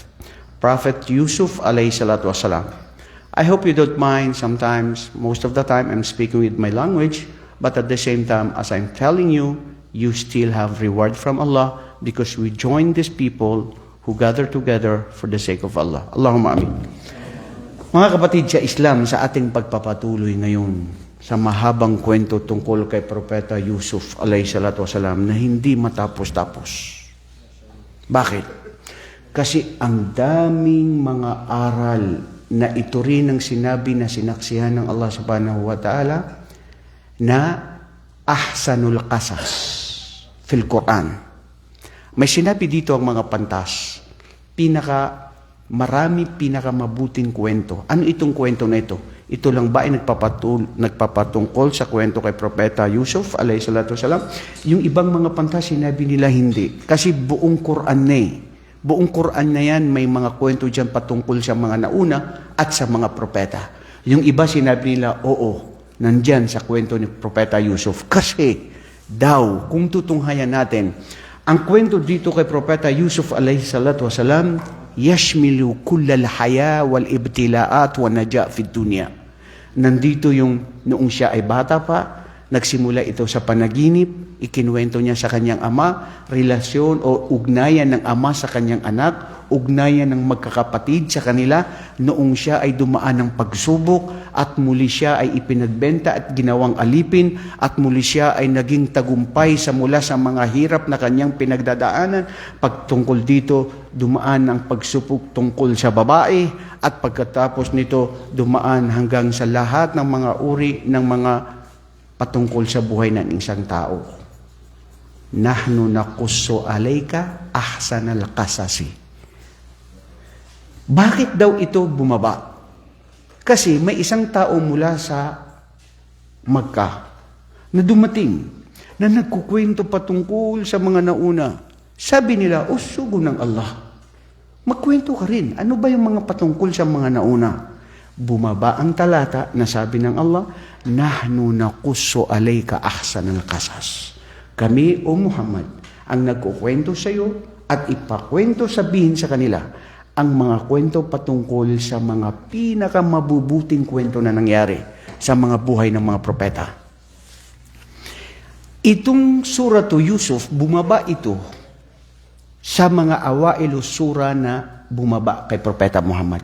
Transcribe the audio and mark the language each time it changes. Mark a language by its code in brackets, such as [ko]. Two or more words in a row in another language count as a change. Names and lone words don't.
[en] Prophet Yusuf [ar] عليه الصلاة والسلام. [en] I hope you don't mind sometimes, most of the time I'm speaking with my language, but at the same time, as I'm telling you, you still have reward from Allah because we join these people who gather together for the sake of Allah. [ar] اللهم آمين. [tl] Mga kapatid sa Islam, sa ating pagpapatuloy ngayon sa mahabang kwento tungkol kay Propeta Yusuf [ar] عليه الصلاة والسلام [tl] na hindi matapos-tapos. Bakit? Kasi ang daming mga aral na ito rin ang sinabi na sinaksihan ng Allah [ar] سبحانه وتعالى [tl] na [ar] أحسن القصص في القرآن. [tl] May sinabi dito ang mga pantas, pinakamabuting kwento. Ano itong kwento na ito? Ito lang ba ay nagpapatungkol sa kwento kay Propeta Yusuf [ar] عليه الصلاة والسلام? [tl] Yung ibang mga pantas, sinabi nila hindi. Kasi buong Quran na eh. Buong Quran na yan, may mga kwento dyan patungkol sa mga nauna at sa mga propeta. Yung iba sinabi nila, oo, nandyan sa kwento ni Propeta Yusuf. Kasi daw, kung tutunghayan natin, ang kwento dito kay Propeta Yusuf [ar] عليه الصلاة والسلام, يشمل كل الحياة والابتلاءات والنجاة في الدنيا. [tl] Nandito yung noong siya ay bata pa, nagsimula ito sa panaginip, ikinuwento niya sa kanyang ama, relasyon o ugnayan ng ama sa kanyang anak, ugnayan ng magkakapatid sa kanila, noong siya ay dumaan ng pagsubok at muli siya ay ipinagbenta at ginawang alipin at muli siya ay naging tagumpay sa mula sa mga hirap na kanyang pinagdadaanan. Pagtungkol dito, dumaan ang pagsupok tungkol sa babae at pagkatapos nito, dumaan hanggang sa lahat ng mga uri ng mga patungkol sa buhay ng isang tao. [ar] نحن نقص عليك أحسن القصص. [tl] Bakit daw ito bumaba? Kasi may isang tao mula sa Makkah na dumating na nagkukwento patungkol sa mga nauna. Sabi nila, sugo ng Allah, magkwento ka rin. Ano ba yung mga patungkol sa mga nauna? Bumaba ang talata na sabi ng Allah, [ar] نحن نقص عليك أحسن القصص. [tl] Kami, O Muhammad, ang nagkukwento sa iyo at ipakwento sabihin sa kanila ang mga kwento patungkol sa mga pinakamabubuting kwento na nangyari sa mga buhay ng mga propeta. Itong suratu Yusuf, bumaba ito sa mga [ar] أوائل السور [tl] na bumaba kay Propeta Muhammad.